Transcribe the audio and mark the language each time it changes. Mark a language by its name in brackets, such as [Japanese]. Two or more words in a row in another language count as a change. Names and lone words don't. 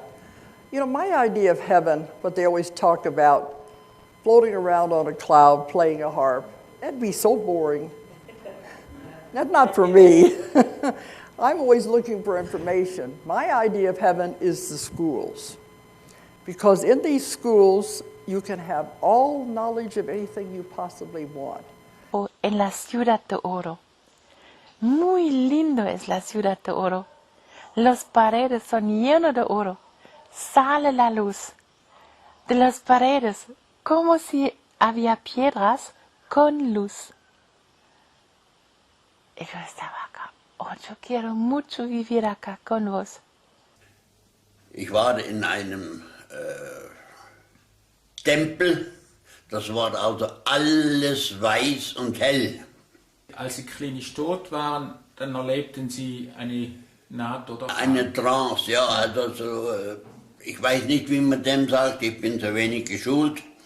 [English] My idea of heaven, what they always talk about, floating around on a cloud, playing a harp, that'd be so boring. That's not for me. I'm always looking for information. My idea of heaven is the schools. Because in these schools, you can have all knowledge of anything you possibly want. [Spanish] En la ciudad de oro. Muy lindo es la ciudad de oro. Las paredes son llenas de oro. Sale la luz de las paredes como si había piedras con luz. Y yo estaba acá. Oh, yo quiero mucho vivir acá con vos. [German] Ich war in einem Tempel, das war also alles weiß und hell. Als Sie klinisch tot waren, dann erlebten Sie eine Naht- oder Eine Trance, ja, also so, ich weiß nicht, wie man dem sagt, ich bin so wenig geschult.